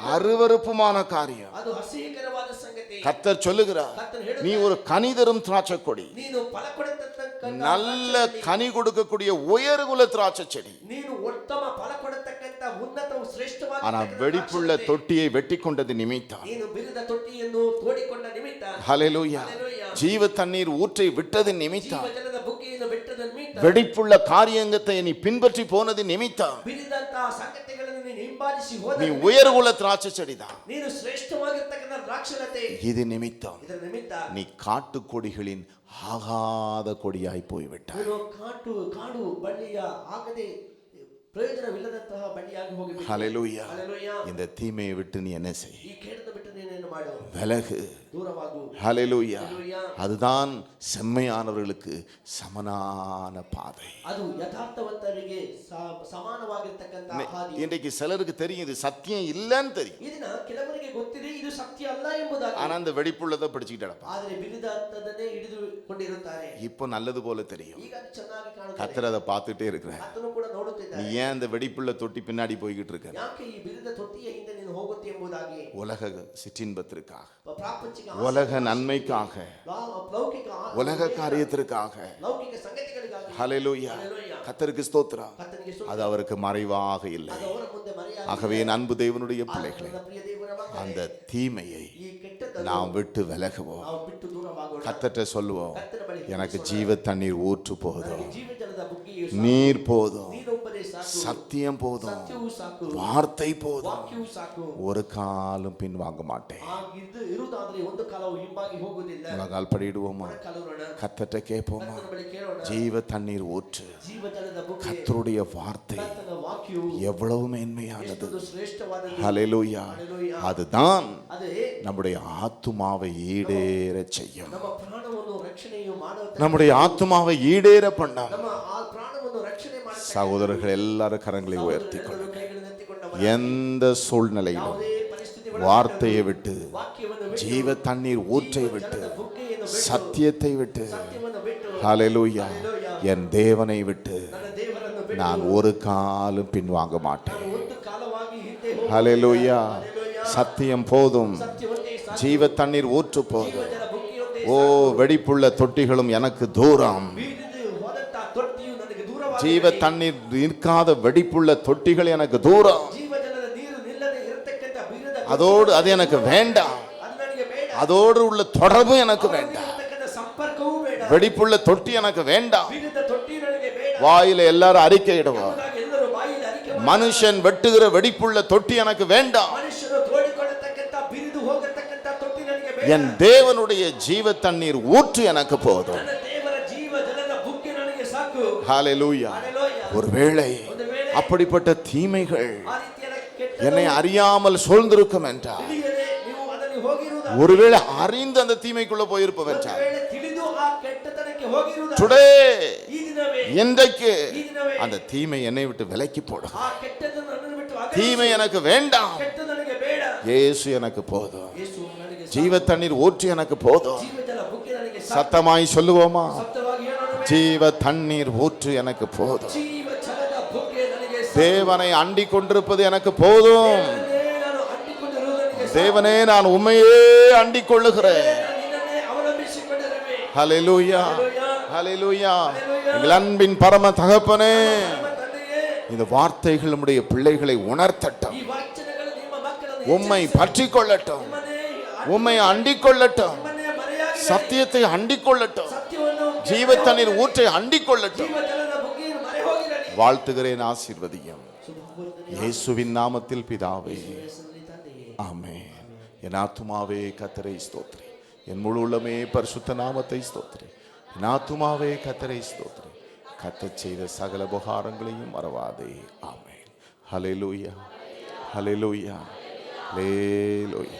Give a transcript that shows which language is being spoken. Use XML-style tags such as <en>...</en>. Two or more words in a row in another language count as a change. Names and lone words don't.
<ta>அருவருப்புமான காரியம்.</ta> <kn>ಅದು ಅಸಹ್ಯಕರವಾದ ಸಂಗತಿ.</kn> <ta>கர்த்தர் சொல்லுகிறார்,</ta> <kn>ಕರ್ತನು</kn> <ta>நீ</ta> <kn>ಹೇಳುತ್ತಾನೆ,</kn> <ta>ஒரு கனி தரும் திராட்சை கொடி,</ta> <kn>ನೀನು ಫಲ ಕೊಡತಕ್ಕಂಥ</kn> <ta>நல்ல கனி கொடுக்கக்கூடிய உயர்குல திராட்சை செடி.</ta> <kn>ನೀನು ಉತ್ತಮ ಫಲ ಕೊಡತಕ್ಕಂಥ ಉನ್ನತ ಶ್ರೇಷ್ಠವಾದ</kn> <ta>ஆனா வெடிப்புள்ள தொட்டியை வெட்டி கொண்டது நிமித்தம்,</ta> <kn>ನೀನು ಬಿರಿದ ತೊಟ್ಟಿಯನ್ನು ತೋಡಿಕೊಂಡ ನಿಮಿತ್ತ,</kn> <ta>ஹல்லேலூயா,</ta> <kn>ಹಲ್ಲೆಲೂಯಾ,</kn> <ta>ஜீவ தண்ணீர் ஊற்றை விட்டது நிமித்தம்,</ta> <kn>ಜೀವಜಲದ ಬುಗ್ಗೆಯನ್ನು ಬಿಟ್ಟದ ನಿಮಿತ್ತ,</kn> <ta>வெடிப்புள்ள காரியங்கத்தை நீ பின்பற்றி போனது நிமித்தம்,</ta> <kn>ಬಿರಿದಂತಹ ಸಂಗತಿಗಳನ್ನು ನೀನು ಹಿಂಬಾಲಿಸಿ ಹೋದ</kn> <ta>நீ உயர்குல திராட்சை செடிதான்.</ta> <kn>ನೀನು ಶ್ರೇಷ್ಠವಾಗಿರ್ತಕ್ಕಂಥ ದ್ರಾಕ್ಷಲತೆ,</kn> <ta>இது நிமித்தம்</ta> <kn>ಇದರ ನಿಮಿತ್ತ</kn> <ta>நீ காட்டு கொடிகளின் ஆகாத கொடியாய் போய்விட்டாய்.</ta> <kn>ನೀನು ಕಾಡು ಬಳ್ಳಿಯ ಆಗದೆ ಪ್ರಯೋಜನವಿಲ್ಲದಂತಹ ಬಳ್ಳಿಯಾಗಿ ಹೋಗಿ.</kn> <ta>ஹல்லேலூயா.</ta> <kn>ಹಲ್ಲೆಲೂಯಾ.</kn> <ta>இந்த தீமையை விட்டு நீ என்ன செய்,</ta> <kn>ಈ ಕೇಡನ್ನು ಬಿಟ್ಟು ನೀನೇನು ಮಾಡು,</kn> <ta>விலகு.</ta> <kn>ದೂರವಾಗು.</kn> <ta>ஹல்லேலூயா.</ta> <kn>ಹಲ್ಲೆಲೂಯಾ.</kn> <ta>அதுதான் செம்மையானவர்களுக்கு சமனான பாதை.</ta> <kn>ಅದು ಯಥಾರ್ಥವಂತರಿಗೆ ಸಮಾನವಾಗಿರ್ತಕ್ಕಂಥ ಹಾದಿ.</kn> <ta>இன்றைக்கு சிலருக்கு தெரியும் இது சத்தியம் இல்லைன்னு தெரியும்,</ta> <kn>ಇದನ್ನ ಕೆಲವರಿಗೆ ಗೊತ್ತಿದೆ ಇದು ಸತ್ಯ ಅಲ್ಲ ಎಂಬುದಾಗಿ,</kn> <ta>ஆனா அந்த வெடிப்புள்ளதை படிச்சுக்கிட்டு கிடப்பான்.</ta> <kn>ಆದರೆ ಬಿರಿದಂತದನ್ನೇ ಹಿಡಿದುಕೊಂಡಿರುತ್ತಾರೆ.</kn> <ta>இப்போ நல்லது போல தெரியும்,</ta> <kn>ಈಗ ಅದು ಚೆನ್ನಾಗಿ ಕಾಣುತ್ತದೆ,</kn> <ta>கர்த்தர் அதை பார்த்துட்டே இருக்கிற.</ta> <kn>ಆತನು ಕೂಡ</kn> <ta>நீ</ta> <kn>ನೋಡುತ್ತಿದ್ದಾನೆ.</kn> <ta>ஏன் அந்த வெடிப்புள்ள தொட்டி பின்னாடி போய்கிட்டு இருக்க?</ta> <kn>ಯಾಕೆ ಈ ಬಿರಿದ ತೊಟ್ಟಿಯ ಹಿಂದೆ ನೀನು ಹೋಗುತ್ತೆ ಎಂಬುದಾಗಿ,</kn> <ta>உலக சிற்றின்பத்திற்காக,</ta> <kn>ಪ್ರಾಪಂಚಿಕ</kn> <ta>உலக நன்மைக்காக,</ta> <kn>ಲೌಕಿಕ</kn> <ta>உலக காரியத்திற்காக.</ta> <kn>ಲೌಕಿಕ ಸಂಗತಿಗಳಿಗಾಗಿ.</kn> <ta>ஹல்லேலூயா.</ta> <kn>ಹಲ್ಲೆಲೂಯಾ.</kn> <ta>கர்த்தருக்கு ஸ்தோத்திரம்.</ta> <kn>ಕರ್ತನಿಗೆ ಸ್ತೋತ್ರ.</kn> <ta>அது அவருக்கு மறைவாக இல்லை.</ta> <kn>ಅದು ಅವರ ಮುಂದೆ ಮರೆಯಾಗಿದೆ.</kn> <ta>ஆகவே என் அன்பு தேவனுடைய பிள்ளைகளே,</ta> <kn>ನನ್ನ ಪ್ರಿಯ ದೇವರ ಮಕ್ಕಳೇ,</kn> <ta>அந்த தீமையை</ta> <kn>ಈ ಕೆಟ್ಟದ್ದನ್ನು</kn> <ta>நாம் விட்டு விலகுவோம்.</ta> <kn>ನಾವು ಬಿಟ್ಟು ದೂರವಾಗೋಣ.</kn> <ta>கர்த்தர்ட்ட சொல்லுவோம்,</ta> <kn>ಕರ್ತನ ಬಳಿ</kn> <ta>எனக்கு ஜீவ தண்ணீர் ஊற்று போதும்,</ta> <kn>ನನಗೆ ಜೀವಜಲದ ಬುಗ್ಗೆಯು</kn> <ta>நீர் போதும்,</ta> <kn>ನೀರೊಬ್ಬರೇ ಸಾಕು,</kn> <ta>சத்தியம் போதும்,</ta> <kn>ಸತ್ಯವೂ ಸಾಕು,</kn> <ta>வார்த்தை போதும்,</ta> <kn>ವಾಕ್ಯವೂ ಸಾಕು.</kn> <ta>ஒரு காலம் பின்வாங்க மாட்டேன்.</ta> <kn>ಆಗಿದ್ದು ಇರುವುದಾದ್ರೆ ಒಂದು ಕಾಲವು ಹಿಂಬಾಗಿ ಹೋಗುವುದಿಲ್ಲ.</kn> <ta>உலகால் படிடுவோமா?</ta> <kn>ಕಾಲೋಣ,</kn> <ta>கர்த்தர்ட்ட கேட்போமா?</ta> <kn>ಕರ್ತನ ಬಳಿ ಕೇಳೋಣ.</kn> <ta>ஜீவ தண்ணீர் ஊற்று,</ta> <kn>ಜೀವಜಲದ ಬುಗ್ಗೆ,</kn> <ta>கர்த்தருடைய வார்த்தை</ta> <kn>ಕರ್ತನ ವಾಕ್ಯವು</kn> <ta>எவ்வளவு மேன்மையானது.</ta> <kn>ಎಷ್ಟೊಂದು ಶ್ರೇಷ್ಠವಾದದ್ದು.</kn> <ta>ஹல்லேலூயா.</ta> <kn>ಹಲ್ಲೆಲೂಯಾ.</kn> <ta>அதுதான்</ta> <kn>ಅದೇ</kn> <ta>நம்முடைய ஆத்துமாவை ஈடேற செய்யும்.</ta> <kn>ನಮ್ಮ ಪ್ರಾಣವನ್ನು ರಕ್ಷಣೆಯು ಮಾಡುತ್ತೆ.</kn> <ta>நம்முடைய ஆத்துமாவை ஈடேற பண்ணால்</ta> <kn>ನಮ್ಮ ಆ ಪ್ರಾಣವನ್ನು ರಕ್ಷಣೆ ಮಾಡುತ್ತೆ.</kn> <ta>சகோதரர்கள் எல்லாரும் கரங்களை உயர்த்தி</ta> <kn>ಎಲ್ಲರೂ ಕೈಗಳನ್ನು ಎತ್ತಿಕೊಂಡವರ</kn> <ta>எந்த சூழ்நிலையிலும்</ta> <kn>ಯಾವುದೇ ಪರಿಸ್ಥಿತಿ</kn> <ta>வார்த்தையை விட்டு,</ta> <kn>ವಾಕ್ಯವನ್ನು ಬಿಟ್ಟು,</kn> <ta>ஜீவ தண்ணீர் ஊற்றை விட்டு,</ta> <kn>ಜಲದ ಬುಗ್ಗೆಯನ್ನು ಬಿಟ್ಟು,</kn> <ta>சத்தியத்தை விட்டு,</ta> <kn>ಸತ್ಯವನ್ನು ಬಿಟ್ಟು,</kn> <ta>ஹல்லேலூயா, என் தேவனை விட்டு</ta> <kn>ನನ್ನ ದೇವರನ್ನು ಬಿಟ್ಟು</kn> <ta>நான் ஒரு காலம் பின்வாங்க மாட்டேன்.</ta> <kn>ನಾನು ಒಂದು ಕಾಲವಾಗಿ ಹಿಂದೆ ಹೋಗಿ</kn> <ta>ஹல்லேலூயா. சத்தியம் போதும்,</ta> <kn>ಸತ್ಯವನ್ನೇ ಸಾಕು,</kn> <ta>ஜீவ தண்ணீர் ஊற்று போதும்.</ta> <kn>ಜಲ ಬುಗ್ಗೆಯೊಂದೇ</kn> <ta>ஓ, வெடிப்புள்ள தொட்டிகளும் எனக்கு தூரம்,</ta> <kn>ಬೀರಿದು ಹೋದಂತ ತೊಟ್ಟಿಯು ನನಗೆ ದೂರವಾಗಿದೆ.</kn> <ta>ஜீவ தண்ணீர் நிற்காத வெடிப்புள்ள தொட்டிகள் எனக்கு தூரம்,</ta> <kn>ಜೀವಜಲದ ನೀರು ನಿಲ್ಲದೆ ಇರತಕ್ಕಂತ ಬೀರದ</kn> <ta>அதோடு அது எனக்கு வேண்டாம்.</ta> <kn>ಅದು ನನಗೆ ಬೇಡ.</kn> <ta>அதோடு உள்ள தொடர்பு எனக்கு வேண்டாம்.</ta> <kn>ಅವರೊಂದಿಗಿರತಕ್ಕಂಥ ಸಂಪರ್ಕವೂ ಬೇಡ.</kn> <ta>வெடிப்புள்ள தொட்டி எனக்கு வேண்டாம்.</ta> <kn>ಬಿಗಿದ ತೊಟ್ಟಿ ನನಗೆ ಬೇಡ.</kn> <ta>வாயில எல்லாரும் அறிக்கை இடுவார்,</ta> <kn>ಎಂಬುದಾಗಿ ಎಲ್ಲರೂ ಬಾಯಿಯಲ್ಲಿ ಅರಿಕೆ ಮಾಡಿ,</kn> <ta>மனுஷன் வெட்டுகிற வெடிப்புள்ள தொட்டி எனக்கு வேண்டாம்.</ta> <kn>ಮನುಷ್ಯರು ತೋಡಿಕೊಳ್ಳತಕ್ಕಂಥ ಬಿರಿದು ಹೋಗತಕ್ಕಂಥ ತೊಟ್ಟಿ ನನಗೆ ಬೇಡ.</kn> <ta>என் தேவனுடைய ஜீவ தண்ணீர் ஊற்று எனக்கு போதும்.</ta> <kn>ನನ್ನ ದೇವರ ಜೀವ ಜಲದ ಬುಗ್ಗೆ ನನಗೆ ಸಾಕು.</kn> <ta>ஹalleluya.</ta> <kn>ಹಲ್ಲೆಲೂಯಾ.</kn> <ta>ஒருவேளை</ta> <kn>ಒಂದು ವೇಳೆ</kn> <ta>அப்படிப்பட்ட தீமைகள்</ta> <kn>ಆ ರೀತಿಯ ಕೆಟ್ಟ</kn> <ta>என்னை அறியாமல் சூழ்ந்திருக்கும் என்றால்,</ta> <kn>ತಿಳಿಯದೆ ನೀವು ಅದನ್ನು ಹೋಗಿರುವುದಾದರೆ,</kn> <ta>ஒருவேளை அறிந்து அந்த தீமைக்குள்ள போயிருப்போம்</ta> <kn>ಒಂದು</kn> <ta>என்றால்,</ta> <kn>ವೇಳೆ ತಿಳಿದು ಆ ಕೆಟ್ಟತನಕ್ಕೆ ಹೋಗಿರುವುದಾದರೆ,</kn> <ta>டுடே</ta> <kn>ಈ ದಿನವೇ</kn> <ta>இன்றைக்கு</ta> <kn>ಈ ದಿನವೇ</kn> <ta>அந்த தீமை என்னை விட்டு விலக்கி போடும்.</ta> <kn>ಆ ಕೆಟ್ಟದನ್ನು ನನ್ನನ್ನು ಬಿಟ್ಟು ಅಗಲಿಸು.</kn> <ta>தீமை எனக்கு வேண்டாம்,</ta> <kn>ಕೆಟ್ಟ ನನಗೆ ಬೇಡ.</kn> <ta>இயேசு எனக்கு போதும்.</ta> <kn>ಯೇಸು ನನಗೆ ಸಾಕು.</kn> <ta>ஜீவ தண்ணீர் ஊற்று எனக்கு போதும்.</ta> <kn>ಜೀವಜಲ ಬುಗ್ಗೆ ನನಗೆ ಸಾಕು.</kn> <ta>சத்தமாய் சொல்லுவோமா?</ta> <kn>ಸತ್ಯವಾಗಿ ಹೇಳೋಣ.</kn> <ta>ஜீவ தண்ணீர் ஊற்று எனக்கு போதும்.</ta> <kn>ಜೀವ ಜಲದ ಬುಗ್ಗೆ ನನಗೆ ಸಾಕು.</kn> <ta>தேவனை அண்டிக் கொண்டிருப்பது எனக்கு போதும்.</ta> <kn>ದೇವರನ್ನೇ ನಾನು ಅಂಟಿಕೊಂಡಿರುವುದು ನನಗೆ ಸಾಕು.</kn> <ta>தேவனே, நான் உம்மையே அண்டிக் கொள்ளுகிறேன்.</ta> <kn>ನಾನು ನಿನ್ನನ್ನೇ ಅವಲಂಬಿಸಿಕೊಂಡಿರುವೆ.</kn> <ta>ஹalleluya, ஹalleluya. எங்கள் அன்பின் பரம தகப்பனே,</ta> <kn>ನಮ್ಮ ತಂದೆಯೇ,</kn> <ta>இந்த வார்த்தைகள் நம்முடைய பிள்ளைகளை உணர்த்தட்டும்.</ta> <kn>ಈ ವಾಕ್ಯಗಳು ನಿಮ್ಮ ಮಕ್ಕಳನ್ನು</kn> <ta>உம்மை பற்றிக் கொள்ளட்டும்,</ta> <kn>ನಿಮ್ಮನ್ನೇ</kn> <ta>உம்மை அண்டிக் கொள்ளட்டும்,</ta> <kn>ನಿಮ್ಮನ್ನೇ ಮರೆಯಾಗಿ</kn> <ta>சத்தியத்தை அண்டிக் கொள்ளட்டும்,</ta> <kn>ಸತ್ಯವನ್ನು</kn> <ta>ஜீவ தண்ணீர் ஊற்றை அண்டிக் கொள்ளட்டும்.</ta> <kn>ಜೀವ ಜಲದ ಬುಗ್ಗೆಯನ್ನು ಮರೆ ಹೋಗಿರಲಿ.</kn> <ta>வாழ்த்துகிறேன், ஆசீர்வதியும்</ta> <kn>ಶುಭ</kn> <ta>இயேசுவின் நாமத்தில் பிதாவே,</ta> <kn>ಹೆಸರಿನಲ್ಲಿ ತಂದೆಯೇ.</kn> <ta>ஆமென். என் ஆத்துமாவே கர்த்தரை ஸ்தோத்திரி, என் முழு உள்ளமே பரிசுத்த நாமத்தை ஸ்தோத்திரி. என் ஆத்துமாவே கர்த்தரை ஸ்தோத்திரி, கர்த்தர் செய்த சகல உபகாரங்களையும் மறவாதே. ஆமென். ஹல்லேலூயா, ஹல்லேலூயா, ஹல்லேலூயா.</ta>